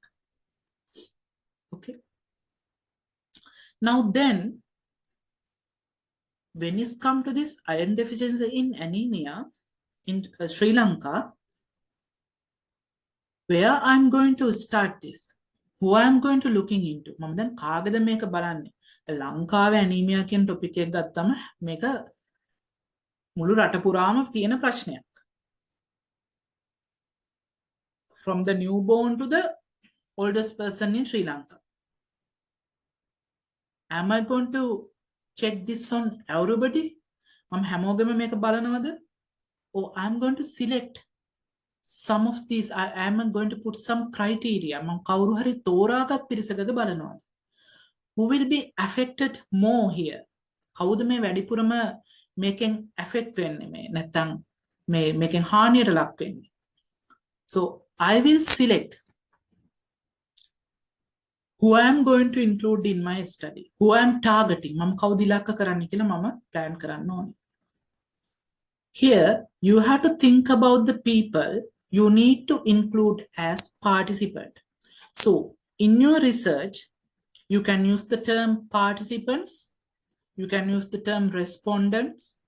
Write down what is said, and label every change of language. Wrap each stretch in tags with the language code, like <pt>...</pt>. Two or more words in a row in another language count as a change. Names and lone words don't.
<en>Okay. Now then, when it's come to this iron deficiency in anemia in Sri Lanka, where I'm going to start this, who I'm going to looking into,</en> <si>මම දැන් කාගෙද මේක බලන්නේ? ලංකාවේ anemia කියන topic එක ගත්තම මේක මුළු රට පුරාම තියෙන ප්‍රශ්නයක්.</si> <en>From the newborn to the oldest person in Sri Lanka. Am I going to check this on everybody?</en> <si>මම හැමෝගෙම මේක බලනවද?</si> <en>Or I'm going to select some of these. I am going to put some criteria.</en> <si>මම කවුරු හරි තෝරාගත් පිරිසකද බලනවද?</si> <en>Who will be affected more here?</en> <si>කවුද මේ වැඩිපුරම මේකෙන් affect වෙන්නේ, මේ නැත්තම් මේකෙන් හානියට ලක් වෙන්නේ?</si> <en>So I will select who I am going to include in my study, who I am targeting.</en> <si>මම කවුද ඉලක්ක කරන්නේ කියලා මම plan කරන්න ඕනේ.</si> <en>Here, you have to think about the people you need to include as participant. So, in your research, you can use the term participants, you can use the term respondents.</en>